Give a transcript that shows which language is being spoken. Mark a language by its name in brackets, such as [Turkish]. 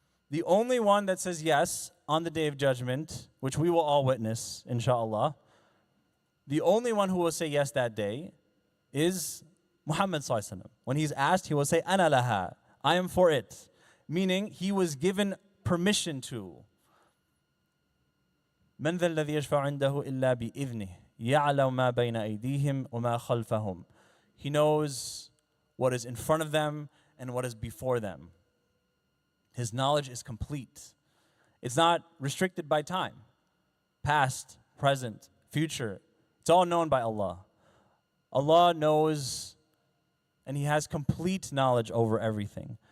[English] The only one that says yes on the Day of Judgment, which we will all witness, inshallah, the only one who will say yes that day is Muhammad sallallahu alaihi wasallam. When he's asked, he will say, [Arabic] "Ana laha," [English] I am for it. Meaning, he was given permission to. [Arabic] من ذا الذي يشفع عنده إلا بإذنه يعلم ما بين أيديهم وما خلفهم. [English] He knows what is in front of them and what is before them. His knowledge is complete. It's not restricted by time. Past, present, future. It's all known by Allah. Allah knows, and He has complete knowledge over everything.